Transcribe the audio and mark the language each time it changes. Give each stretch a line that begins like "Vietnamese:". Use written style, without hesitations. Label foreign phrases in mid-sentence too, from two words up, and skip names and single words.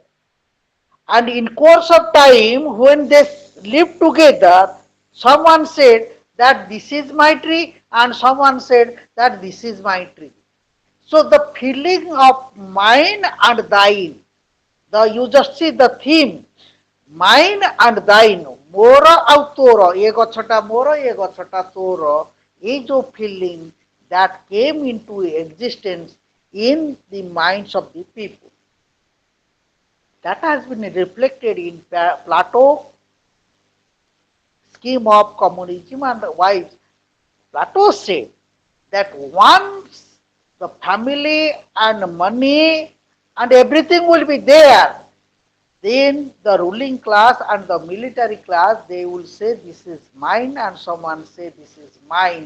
English: And in course of time, when they lived together, someone said that this is my tree and someone said that this is my tree. So the feeling of mine and thine, you just see the theme, mine and thine,
Odia: ମୋର ଆଉ ତୋର, ଏ ଗଛଟା ମୋର, ଏ ଗଛଟା ତୋର, ଏଇ ଯୋଉ
English: feeling that came into existence in the minds of the people. That has been reflected in Plato's scheme of communism, and why Plato said that once the family and money and everything will be there, then the ruling class and the military class, they will say this is mine and someone say this is mine.